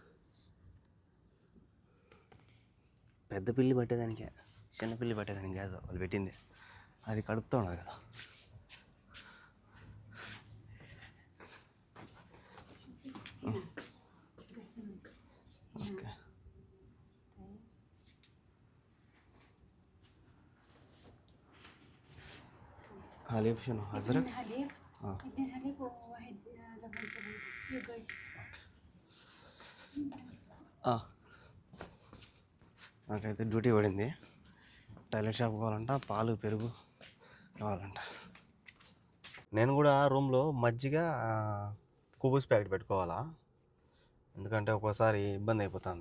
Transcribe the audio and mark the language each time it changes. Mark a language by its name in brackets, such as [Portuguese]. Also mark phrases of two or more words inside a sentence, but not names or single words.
[Telugu] పెద్ద పిల్లి పట్టేదానికే, చిన్న పిల్లి పట్టేదానికి కాదు వాళ్ళు పెట్టింది. అది కడుపుతూ ఉన్నది కదా. ఓకే, [Arabic] حليب شنو ازرق؟ حليب 2 حليب وواحد لبن زبادي يوغurt. [Telugu] నాకైతే డ్యూటీ పడింది. [English] toilet shop [Telugu] కావాలంట, పాలు పెరుగు కావాలంట. నేను కూడా రూమ్లో మజ్జిగ కుబూస్ ప్యాకెట్ పెట్టుకోవాలా, ఎందుకంటే ఒక్కోసారి ఇబ్బంది అయిపోతుంది.